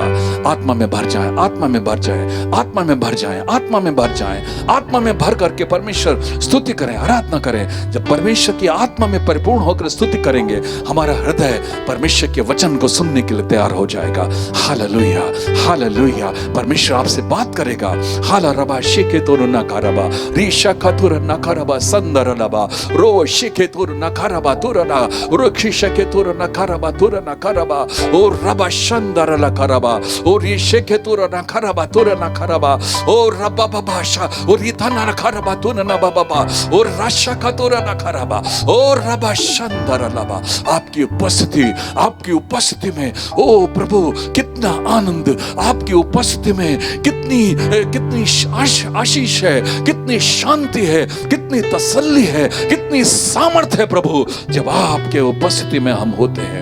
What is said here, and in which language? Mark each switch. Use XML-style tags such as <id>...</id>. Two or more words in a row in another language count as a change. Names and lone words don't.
<hi>आत्मा में भर जाए, आत्मा में भर जाए, आत्मा में भर जाए, आत्मा में भर जाए, आत्मा में भर करके परमेश्वर स्तुति करें, आराधना करें। जब परमेश्वर की आत्मा में परिपूर्ण होकर स्तुति करेंगे, हमारा हृदय परमेश्वर के वचन को सुनने के लिए तैयार हो जाएगा। हालेलुया हालेलुया। परमेश्वर आपसे बात करेगा। हाला रबा शिके तोर ना करबा रीशा खतुर ना करबा संदर लबा रो शिके तोर ना करबा तुरना रोखी शके तोर ना करबा तुरना करबा ओ रबा संदर ला करबा ओ रीशे के तोर ना करबा तुरना करबा ओ रबा बाबाशा ओ रितना ना करबा तुरना बाबा ओ राशा का तोर ना करबा और रबा शंदर लबा। आपकी उपस्थिति में ओ प्रभु कितना आनंद, आपकी उपस्थिति में कितनी आशीष है, कितनी शांति है, कितनी तसल्ली है, कितनी सामर्थ्य है प्रभु, जब आपके उपस्थिति में हम होते हैं।</hi>